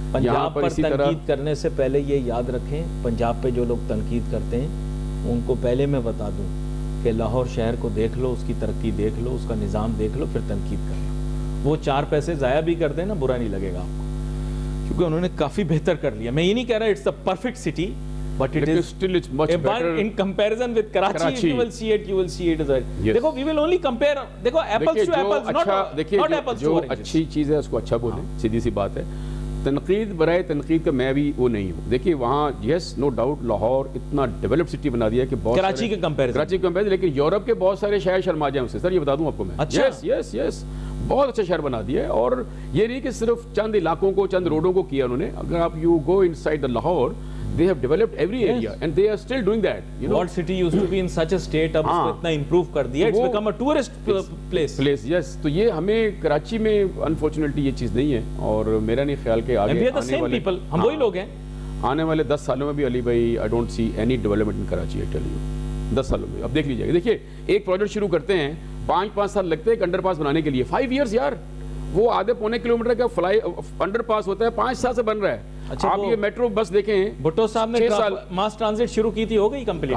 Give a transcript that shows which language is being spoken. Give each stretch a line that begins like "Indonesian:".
Urdu: پنجاب پر تنقید کرنے سے پہلے یہ یاد رکھیں، پنجاب پہ جو لوگ تنقید کرتے ہیں ان کو پہلے میں بتا دوں کہ لاہور شہر کو دیکھ لو، اس کی ترقی دیکھ لو، اس کا نظام دیکھ لو، پھر تنقید کر لو. وہ 4 پیسے ضائع بھی کر دیں نا، برا نہیں لگے گا آپ کو، کیونکہ انہوں نے کافی بہتر کر لیا. میں یہ نہیں کہہ رہا
English: It's a perfect city, but it is still it's much better in comparison with Karachi. You will see it as well. دیکھو we will only compare, دیکھو apples to apples, not apples to oranges.
Urdu: جو اچھی چیز ہے اس کو اچھا بولیں، سیدھی سی بات ہے. تنقید برائے تنقید کا میں بھی وہ نہیں ہوں. دیکھیے وہاں
English: yes no doubt
Urdu: لاہور اتنا ڈیولپ سٹی بنا دیا کہ بہت کراچی کے کمپیریزن، لیکن یورپ کے بہت سارے شہر شرما جائیں اسے. سر یہ بتا دوں آپ کو میں، یس بہت اچھا شہر بنا دیا ہے. اور یہ نہیں کہ صرف چند علاقوں کو، چند روڈوں کو کیا انہوں نے. اگر آپ
English: You go inside the Lahore, they have developed every area and they are still doing that. What city used to be in such a state,
Urdu: اب اس کو اتنا improve کر دیا.
English: It's become a tourist place. Yes.
Urdu: تو یہ ہمیں کراچی میں unfortunately یہ چیز نہیں ہے. اور میرا نہیں خیال کہ آگے آنے والے people، ہم وہی لوگ ہیں، آنے والے 10 سالوں میں بھی علی بھائی
English: I don't see any development in Karachi, I tell you.
Urdu: 10 سالوں میں اب دیکھ لیجیے گا. دیکھیے ایک پروجیکٹ شروع کرتے ہیں، 5 سال لگتے ہیں ایک انڈر پاس بنانے کے لیے. 5 years یار، وہ آدھے پونے کلومیٹر کا انڈر پاس ہوتا ہے، 5 سال سے بن رہا ہے. آپ یہ میٹرو بس دیکھیں، بھٹو صاحب نے ماس ٹرانزٹ شروع کی تھی، ہو گئی کمپلیٹ.